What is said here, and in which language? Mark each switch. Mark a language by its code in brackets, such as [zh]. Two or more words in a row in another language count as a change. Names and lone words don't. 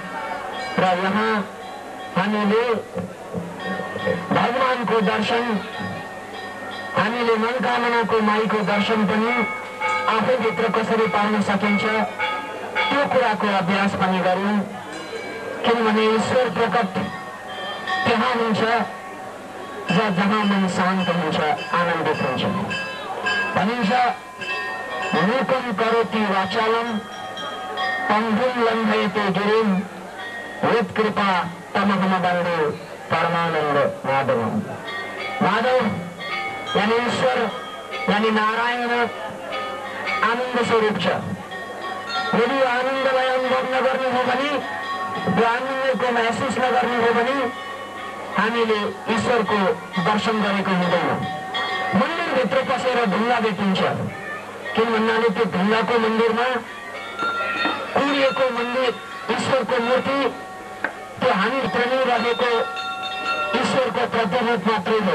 [ne] र यहाँ हामीले भगवानको दर्शन, हामीले मनकामनाको माईको दर्शन पनि आफैभित्र कसरी पाउन सकिन्छ त्यो कुराको अभ्यास पनि गरौँ। किनभने ईश्वर प्रकट त्यहाँ हुन्छ जहाँ मन शान्त हुन्छ, आनन्दित हुन्छ। [sa] भनिन्छ मूकं करोति वाचालं पङ्गुं लङ्घयते गिरिं यत्कृपा तमहम वन्दे परमानंद माधवम। [ne] माधव यानी ईश्वर यानी नारायण आनन्द स्वरूप छ। यदि आनन्दलाई अनुभव नगर्नु हो भने, यो आनन्दको महसुस नगर्नु हो भने हामीले ईश्वरको दर्शन गरेको हुँदैन। मन्दिरभित्र पसेर ढुङ्गा भेटिन्छ। किन भन्नाले त्यो ढुङ्गाको मन्दिरमा कुरिएको मन्दिर ईश्वरको मूर्ति त्यो हामीभित्र नै रहेको ईश्वरको प्रतिरूप मात्रै हो।